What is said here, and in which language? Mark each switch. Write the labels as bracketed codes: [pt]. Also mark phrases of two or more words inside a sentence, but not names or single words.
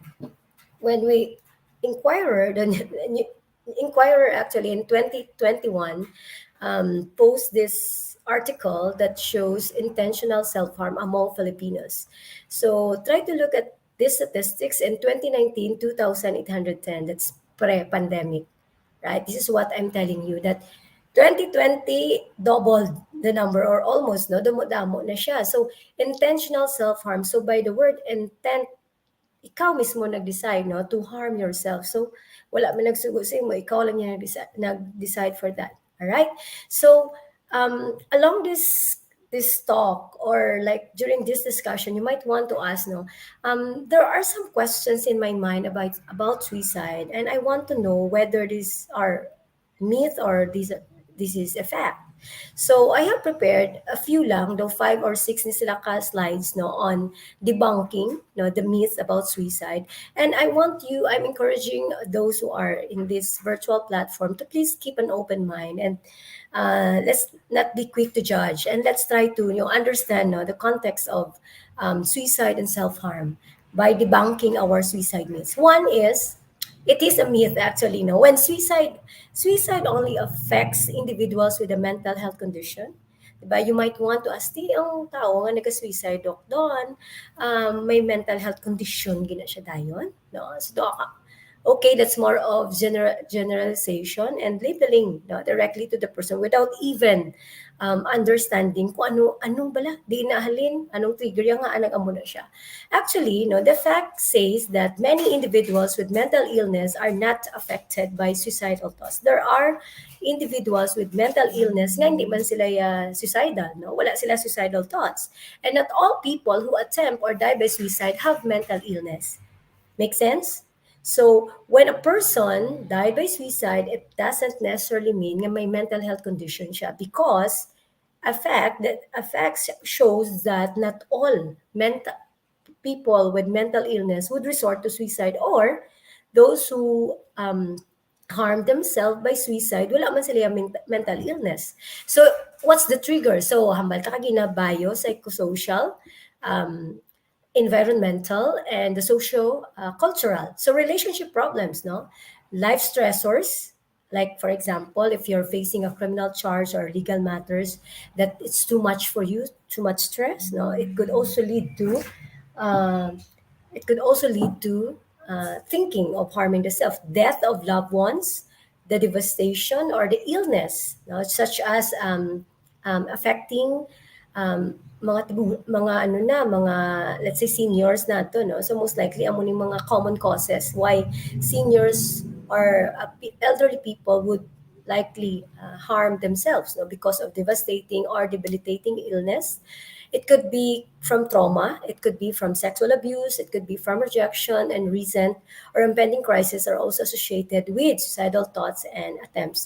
[en] When we Inquirer, the Inquirer actually in 2021 post this article that shows intentional self-harm among Filipinos. So try to look at these statistics in 2019, 2,810. That's pre-pandemic, right? This is what I'm telling you, that 2020 doubled the number, or almost, [hil] no, damo na siya. [en] So intentional self-harm. So by the word intent, [hil] ikaw mismo nag-decide, no, [en] to harm yourself. [hil] So wala man nagsugo sa imo, ikaw lang yung nag-decide [en] for that. All right? So along this talk, or like during this discussion, you might want to ask, no, there are some questions in my mind about suicide, and I want to know whether these are myth or this is a fact. So I have prepared a few lang, though five or six [hil] ni sila ka [en] slides, no, on debunking, no, the myths about suicide. And I'm encouraging those who are in this virtual platform to please keep an open mind, and let's not be quick to judge, and let's try to, understand, no, the context of suicide and self-harm by debunking our suicide myths. One is, it is a myth actually, no, when suicide only affects individuals with a mental health condition. Diba? You might want to ask, [hil] di ang tao nga nag-suicide, Doc Don, may mental health condition gina siya dayon? No? [en] So, Doc, okay, that's more of generalization and labeling, no, directly to the person without even understanding [hil] kung anong bala, di nahalin, anong trigger yung nga, anong amo na siya. [en] Actually, no, the fact says that many individuals with mental illness are not affected by suicidal thoughts. There are individuals with mental illness [hil] nga hindi man sila [en] suicidal, no? [hil] Wala sila suicidal thoughts. [en] And not all people who attempt or die by suicide have mental illness. Make sense? So when a person died by suicide, it doesn't necessarily mean [hil] na may [en] mental health condition siya, because a fact shows that not all mental people with mental illness would resort to suicide, or those who harm themselves by suicide, [hil] wala man sila yung mental illness. [en] So what's the trigger? So [hil] hambal ta kagina [en] bio, psychosocial, um, environmental, and the social cultural. So relationship problems, no, life stressors. Like for example, if you're facing a criminal charge or legal matters, that it's too much for you, too much stress. No, uh, it could also lead to thinking of harming the self, death of loved ones, the devastation or the illness, no, such as affecting [hil] mga ano na, mga [en] let's say seniors [hil] na to, [en] no. So most likely [hil] amo ning mga [en] common causes why seniors or elderly people would likely harm themselves, no, because of devastating or debilitating illness. It could be from trauma, it could be from sexual abuse, it could be from rejection, and recent or impending crisis are also associated with suicidal thoughts and attempts.